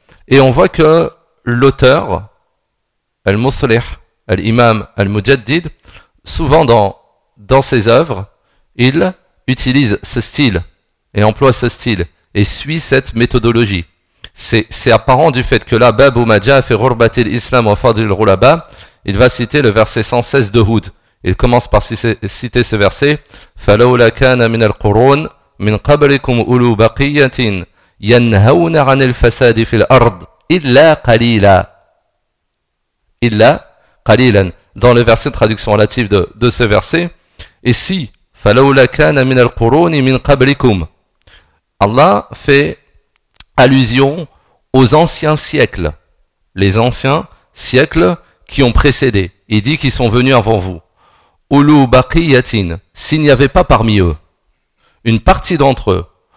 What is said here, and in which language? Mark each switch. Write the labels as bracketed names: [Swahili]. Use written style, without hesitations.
[French] Et on voit que l'auteur Al-Muslih, Al-Imam, Al-Mujaddid, souvent dans ses œuvres, il utilise ce style et emploie ce style et suit cette méthodologie. C'est apparent du fait que là, Babu Maja fi ghurbati al-Islam wa fadli al-ghuraba, il va citer le verset 116 de Hud. Il commence par citer ce verset. [Arabic] فَلَوْلَا كَانَ مِنَ الْقُرُونَ مِنْ قَبْلِكُمْ أُولُو بَقِيَّةٍ يَنْهَوْنَ عَنِ الْفَسَادِ فِي الْأَرْضِ إِلَّا قَلِيلًا Illa qalilan, [French] dans le verset de traduction relative de ce verset. Et si, [Arabic] falawla kana min al-quruni min qablikum. [French] Allah fait allusion aux anciens siècles. Les anciens siècles qui ont précédé. Il dit qu'ils sont venus avant vous. [Arabic] Ulu baqiyatin, [French] s'il n'y avait pas parmi eux, une partie d'entre eux.